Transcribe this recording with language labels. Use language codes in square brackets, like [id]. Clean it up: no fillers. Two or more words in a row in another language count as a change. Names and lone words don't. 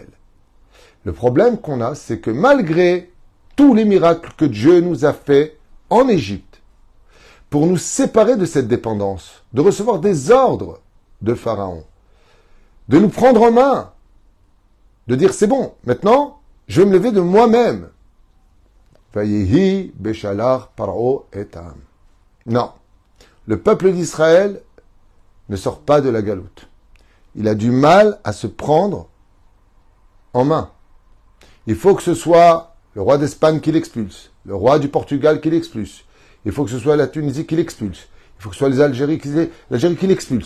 [fr] Le problème qu'on a, c'est que malgré tous les miracles que Dieu nous a faits en Égypte, pour nous séparer de cette dépendance, de recevoir des ordres de Pharaon, de nous prendre en main, de dire c'est bon, maintenant, je vais me lever de moi-même. [he] ויהי בשלח פרעה את העם. [fr] Non, le peuple d'Israël ne sort pas de la galoute. Il a du mal à se prendre en main. Il faut que ce soit le roi d'Espagne qui l'expulse, le roi du Portugal qui l'expulse. Il faut que ce soit la Tunisie qui l'expulse. Il faut que ce soit l'Algérie qui l'expulse.